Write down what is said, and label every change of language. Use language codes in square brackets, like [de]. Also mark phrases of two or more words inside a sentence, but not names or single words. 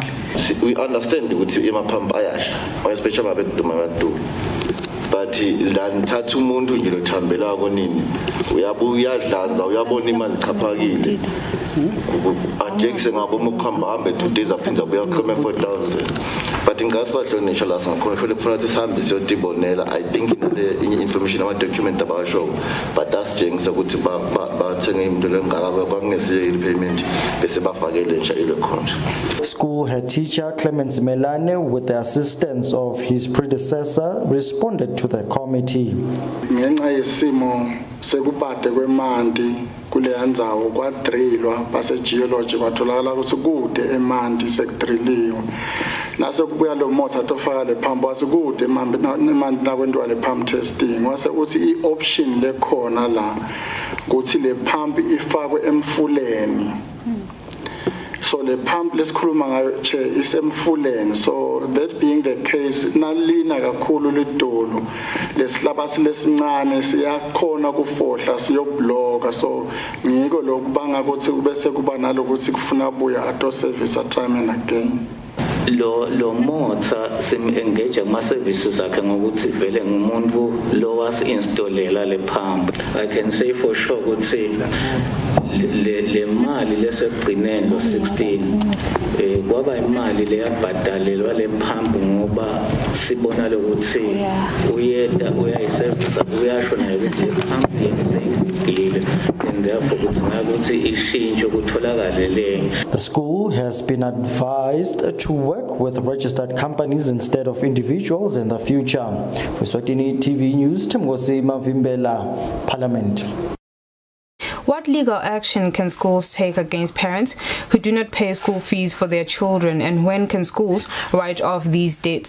[en] We understand [ss] ukuthi emaphampu ayasha especially abekuduma abadulu, but la nithatha umuntu nje lothambela konini uyadlanza uyabona imali chaphakile ajekise ngabo ukuhamba hambe 2 days aphinda buyakhoma 4,000, but ingasibahlonishwa la singakhona vele kufuna ukuthi sihambe siyotibonela. [en] I think [ss] inale information ama document abasho, but asijengisa ukuthi bathenge into lengaka kwangesiye payment bese bafakele nje ile account. [en] School head teacher Clemens Melane, with the assistance of his predecessor, responded to the committee. [ss] Ngenxa yesimo sekubade kwemanti kule ndzawo kwadrilwa base geology kwatholakala ukuthi kude emanti sekudriliwe nase kubuya lo motor tofaka le pump wasikude emanti nakwenziwa le [en] pump testing [ss] wase uthi ioption lekhona la ukuthi le pump ifakwe emfuleni. [en] So the pump [ss] lesikhuluma ngayo che isemfuleni, [en] so that being the case [ss] nalina kakhulu lidolo lesihlabathi lesincane siyakhona kufohla siyobloka, so ngiko lokubanga ukuthi bese kuba nalokuthi kufuna buya [en] auto service at time and again. [ss] Lo motor sim engage kuma services akhe ngokuthi vele ngumuntu lo was installela le pump. [en] I can say for sure [ss] ukuthi le mali lesekugcineni lo 16 kwaba imali leyabhadalelwa le pump ngoba sibona ukuthi uyeda uyayiservice uyasho naye ukuthi le pump yemseyigile [en] and therefore [ss] kudinga ukuthi ishintsho kutholakale le. [en] The school has been advised to work with registered companies instead of individuals in the future. For Eswatini TV News, Timgosi Mavimbela, Parliament. What What legal action can schools take against parents who do not pay school fees for their children, and when can schools write off these debts?